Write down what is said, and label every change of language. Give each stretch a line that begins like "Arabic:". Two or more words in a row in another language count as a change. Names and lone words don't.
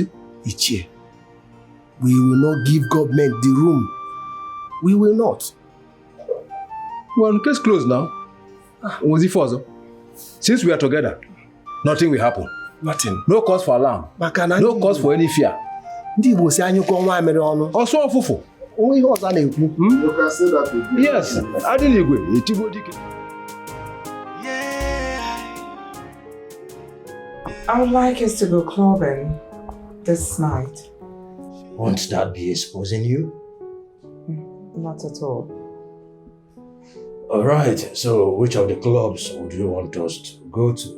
English: Ichie, we will not give government the room. We will not. Well, case closed now. Was it further? Since we are together, nothing will happen. Nothing. No cause for alarm. No cause for any fear.
Igbo: Ndị Igbo si anyị kọ nwa mere ọnụ. Ọsọ ọfụfụ. Onwe ihe ọzọ na-ekwu.
English: You can say that again. Yes.
Igbo: Adịla igwe, etigo dike.
English: I would like us to go clubbing this night. Won't that be exposing you? Not at all. Alright, so which of the clubs would you want us to go to?